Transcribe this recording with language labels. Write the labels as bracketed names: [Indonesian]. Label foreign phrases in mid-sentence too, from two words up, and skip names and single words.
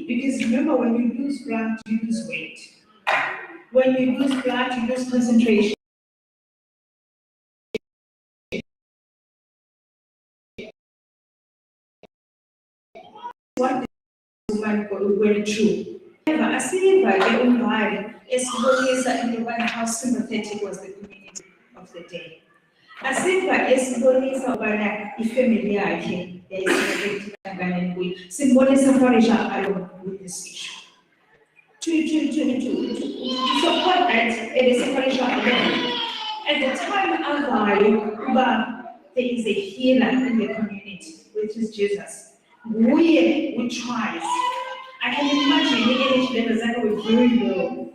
[English] Because remember, when you lose blood, you lose weight. When you lose blood, you lose concentration. What this woman went through. However, [Xhosa] asiva-ke umbhali esibonisa into yobana [English] how sympathetic was the community of the day. [Xhosa] Asiva esibonisa ubana ifamily yakhe yayisympathetic kangakanani kuye. [English] Simbonisa Farisha alone with this issue. To support that, it is Farisha alone. At the time avayo, there is a healer in the community, which is Jesus. We tries. I can imagine the energy levels that were very low.